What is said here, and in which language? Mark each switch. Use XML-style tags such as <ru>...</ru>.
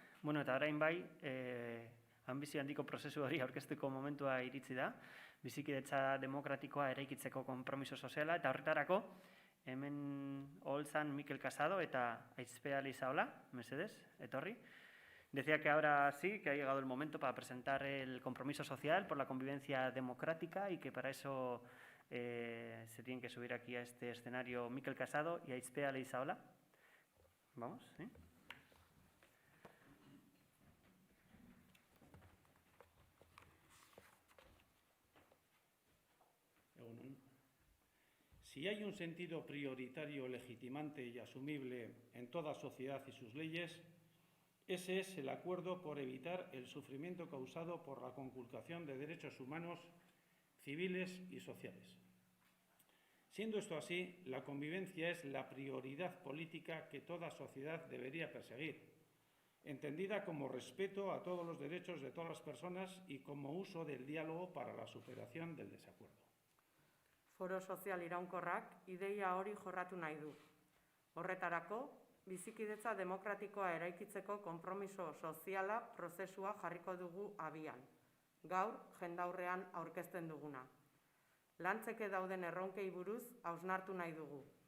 <eu>Bueno, eta orain bai, anbizio handiko prozesu hori aurkezteko momentua iritsi da. Bizikidetza demokratikoa eraikitzeko konpromiso soziala, eta horretarako hemen oholtzan Mikel Casado eta Aizpea Lizaola, mesedez, etorri.</eu> <es>Decía que ahora sí, que ha llegado el momento para presentar el compromiso social por la convivencia democrática y que para eso se tienen que subir aquí a este escenario Mikel Casado y Aizpea Lizaola. Vamos, ¿sí? Si hay un sentido prioritario, legitimante y asumible en toda sociedad y sus leyes, ese es el acuerdo por evitar el sufrimiento causado por la conculcación de derechos humanos, civiles y sociales. Siendo esto así, la convivencia es la prioridad política que toda sociedad debería perseguir, entendida como respeto a todos los derechos de todas las personas y como uso del diálogo para la superación del desacuerdo.</es> <eu>Foro sozial iraunkorrak ideia hori jorratu nahi du. Horretarako, bizikidetza demokratikoa eraikitzeko konpromiso soziala prozesua jarriko dugu abian. Gaur, jendaurrean aurkezten duguna. Lantzeke dauden erronkei buruz hausnartu nahi dugu.</eu>